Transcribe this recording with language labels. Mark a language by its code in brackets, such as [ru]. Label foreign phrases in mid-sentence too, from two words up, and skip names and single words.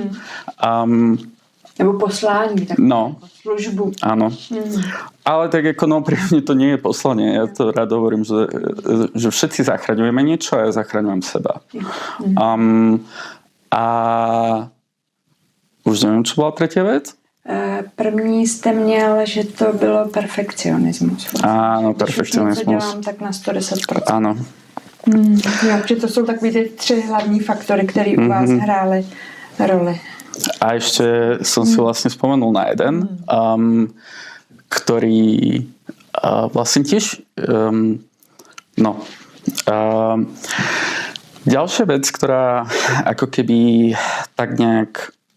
[cs] Nebo poslání, tak službu. [sk] Áno. Ale tak ako pri mne to nie je poslanie. Ja to rád hovorím, že všetci zachraňujeme niečo a ja zachraňujem seba. A už neviem, čo bola tretia vec? [cs] První jste měl, že to bylo perfekcionismus. [sk] Áno, perfekcionismus. [cs] Když už něco dělám, tak na 110%. [sk] Áno. [cs] Jo, že to jsou takový ty 3 hlavní faktory, které u vás hrály roli. [sk] A ešte som si vlastne spomenul na jeden, ktorý vlastne tiež ďalšia vec, ktorá ako keby tak nejak